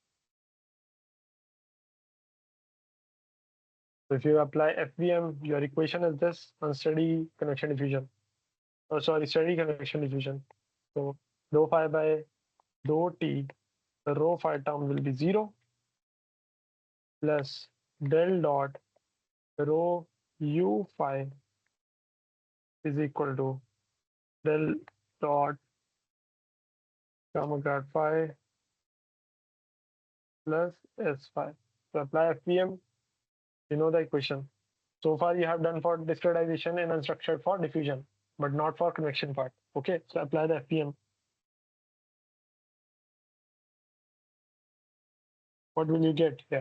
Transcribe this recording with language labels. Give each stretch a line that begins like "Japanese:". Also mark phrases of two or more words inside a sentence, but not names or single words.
English: So if you apply FVM, your equation is this: unsteady convection diffusion. Oh, sorry, steady convection diffusion. So rho phi by rho t, the rho phi term will be 0 plus del dot rho u phi is equal to del dot gamma grad phi plus s phi. So apply FVM, you know the equation. So far you have done for discretization and unstructured for diffusion, but not for convection part. Okay, so apply the FVM. What will you get here?